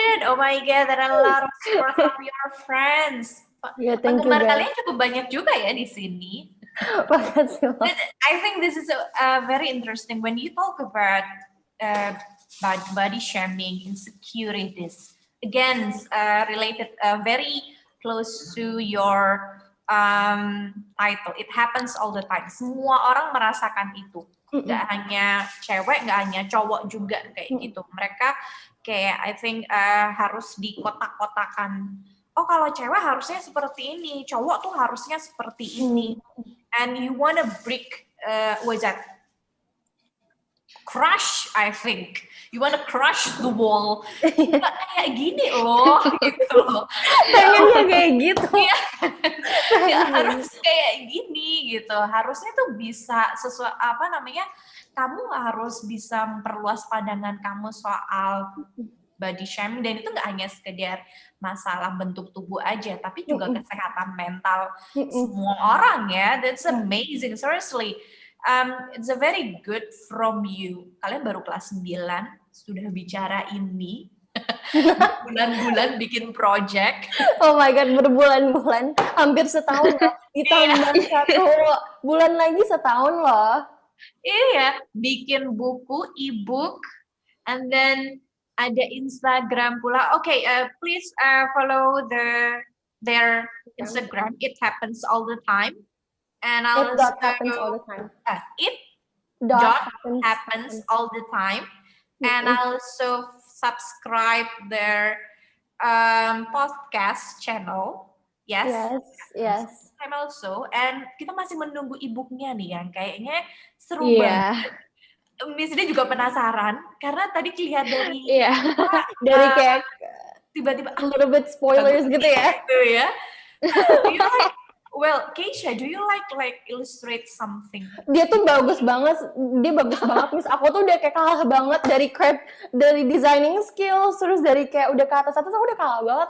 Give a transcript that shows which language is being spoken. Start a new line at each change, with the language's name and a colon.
English: Oh my god, there are a lot of support from your friends. Yeah, thank you
Indonesian: Penggemar
English: guys.
Indonesian: kalian cukup banyak juga ya di sini. Makasih loh.
English: But I think this is very interesting when you talk about body shaming, insecurities. Again, related very close to your title. It happens all the time.
Indonesian: Semua orang merasakan itu. Nggak hanya cewek, nggak hanya cowok juga kayak gitu. Mereka kayak
English: I think
Indonesian: harus dikotak-kotakan. Oh, kalau cewek harusnya seperti ini, cowok tuh harusnya seperti ini.
English: And you wanna break what's that? Crush, I think. You wanna crush the wall.
Indonesian: Nggak kayak gini loh, gitu. Pengennya kayak gitu. Ya, harus kayak gini gitu. Harusnya tuh bisa sesuai kamu harus bisa memperluas pandangan kamu soal body shaming, dan itu nggak hanya sekedar masalah bentuk tubuh aja, tapi juga kesehatan mental semua orang ya.
English: That's amazing, seriously. It's a very good from you.
Indonesian: Kalian baru kelas 9 sudah bicara ini. Bulan-bulan bikin project. Oh my god, berbulan-bulan, hampir setahun loh. Ditambah 1 bulan lagi setahun loh. Iya, bikin buku, e-book,
English: and then
Indonesian: ada Instagram pula.
English: Okay, please follow their Instagram. It happens all the time. And It happens all the time. It happens all the time. And also subscribe their podcast channel. Yes. I'm also. And
Indonesian: kita masih menunggu e-booknya nih yang kayaknya seru banget. Miss dia juga penasaran karena tadi kelihatan dari dari kayak tiba-tiba
English: a little bit spoilers
Indonesian: gitu ya. Gitu ya.
English: Well, Keisha, do you like illustrate something?
Indonesian: Dia tuh bagus banget, Miss. Aku tuh udah kayak kalah banget dari
English: designing skills,
Indonesian: terus dari kayak udah ke atas aku udah kalah banget.